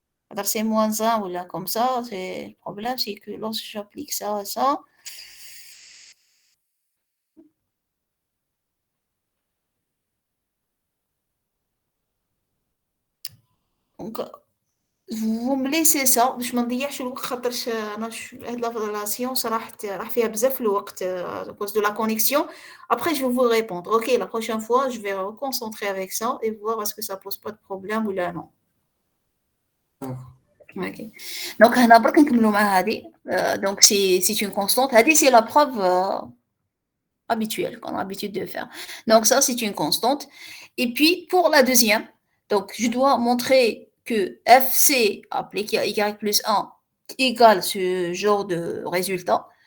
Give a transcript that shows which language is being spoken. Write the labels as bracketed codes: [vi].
[fr] Alors, c'est moins 1 ou là, comme ça. Le problème, c'est que lorsque j'applique ça à ça, donc, vous me laissez ça باش ما نضيعش الوقت خاطرش انا هاد لا سيونس راح فيها بزاف الوقت à cause de la connexion. Après je vais vous répondre. OK, la prochaine fois, je vais me concentrer avec ça et voir est-ce que ça pose pas de problème ou là non. OK. [ar] Donc هنا برك نكملوا مع هذه. [fr] Donc c'est une constante. هذه c'est la preuve habituelle qu'on a l'habitude de faire. Donc ça c'est une constante. Et puis pour la deuxième, donc je dois montrer que FC appliqué à y plus 1 égale ce genre de résultat.